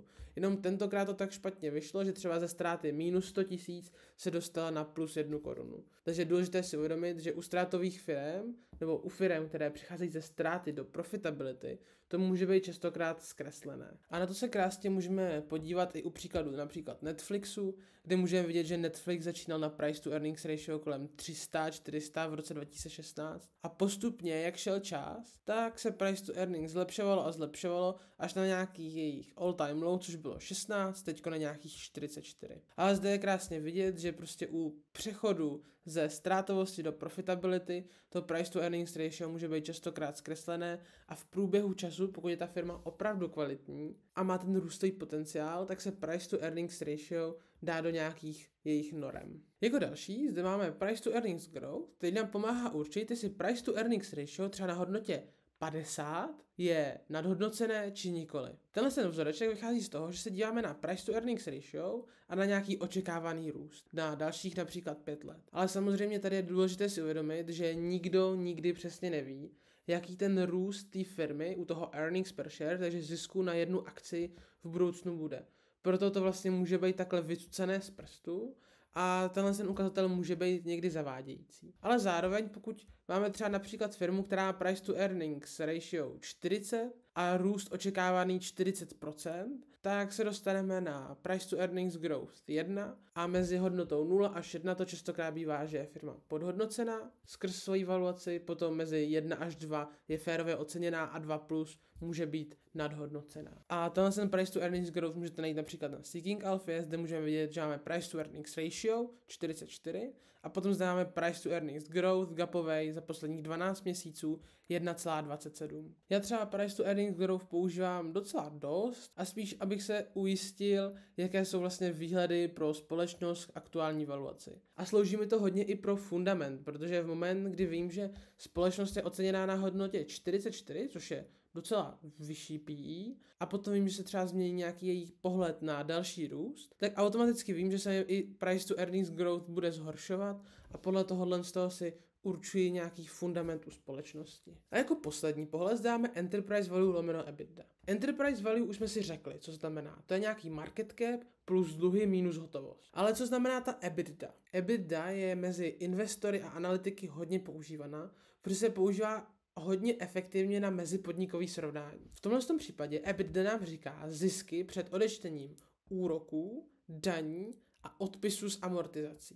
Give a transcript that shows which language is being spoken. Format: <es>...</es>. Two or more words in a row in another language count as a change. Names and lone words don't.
<cs>Jenom tentokrát to tak špatně vyšlo, že třeba ze ztráty minus 100 000 se dostala na plus 1 korunu. Takže je důležité si uvědomit, že u ztrátových firm nebo u firm, které přicházejí ze ztráty do profitability, to může být častokrát zkreslené. A na to se krásně můžeme podívat i u příkladu například Netflixu, kde můžeme vidět, že Netflix začínal na</cs> <en>price to earnings ratio</en> <cs>kolem 300-400 v roce 2016 a postupně, jak šel čas, tak se</cs> <en>price to earnings</en> <cs>zlepšovalo a zlepšovalo až na nějaký jejich</cs> <en>all time low,</en> <cs>což bylo 16, teďko na nějakých 44. Ale zde je krásně vidět, že prostě u přechodu ze ztrátovosti do profitability to</cs> <en>price to earnings ratio</en> <cs>může být častokrát zkreslené a v průběhu času, pokud je ta firma opravdu kvalitní a má ten růstový potenciál, tak se</cs> <en>price to earnings ratio</en> <cs>dá do nějakých jejich norem. Jako další zde máme</cs> <en>price to earnings growth,</en> <cs>který nám pomáhá určit, jestli</cs> <en>price to earnings ratio</en> <cs>třeba na hodnotě 50 je nadhodnocené či nikoli. Tenhle ten vzoreček vychází z toho, že se díváme na</cs> <en>price to earnings ratio</en> <cs>a na nějaký očekávaný růst. Na dalších například 5 let. Ale samozřejmě tady je důležité si uvědomit, že nikdo nikdy přesně neví, jaký ten růst té firmy u toho</cs> <en>earnings per share,</en> <cs>takže zisku na jednu akci v budoucnu bude. Proto to vlastně může být takhle vycucené z prstu a tenhle ten ukazatel může být někdy zavádějící. Ale zároveň, pokud máme třeba například firmu, která má</cs> <en>price to earnings ratio</en> <cs>40 a růst očekávaný 40%, tak se dostaneme na</cs> <en>price to earnings growth</en> <cs>1 a mezi hodnotou 0 až 1 to častokrát bývá, že je firma podhodnocená skrz svoji valuaci, potom mezi 1 až 2 je férově oceněná a 2 plus může být nadhodnocená. A tenhle ten</cs> <en>price to earnings growth</en> <cs>můžete najít například na Seeking Alpha, zde můžeme vidět, že máme</cs> <en>price to earnings ratio</en> <cs>44 a potom zde máme</cs> <en>price to earnings growth</en> <cs>gapovej za posledních 12 měsíců 1,27. Já třeba</cs> <en>price to earnings growth</en> <cs>používám docela dost a spíš, abych se ujistil, jaké jsou vlastně výhledy pro společnost k aktuální valuaci. A slouží mi to hodně i pro fundament, protože v moment, kdy vím, že společnost je oceněná na hodnotě 44, což je docela vyšší PE, a potom vím, že se třeba změní nějaký její pohled na další růst, tak automaticky vím, že se i</cs> <en>price to earnings growth</en> <cs>bude zhoršovat a podle tohohle z toho si určují nějaký fundament u společnosti. A jako poslední pohled dáme</cs> <en>enterprise value</en> <cs>lomeno EBITDA.</cs> <en>Enterprise value</en> <cs>už jsme si řekli, co znamená. To je nějaký</cs> <en>market cap</en> <cs>plus dluhy minus hotovost. Ale co znamená ta EBITDA? EBITDA je mezi investory a analytiky hodně používaná, protože se používá hodně efektivně na mezipodnikový srovnání. V tomhle případě EBITDA nám říká zisky před odečtením úroků, daní a odpisu z amortizací.</cs>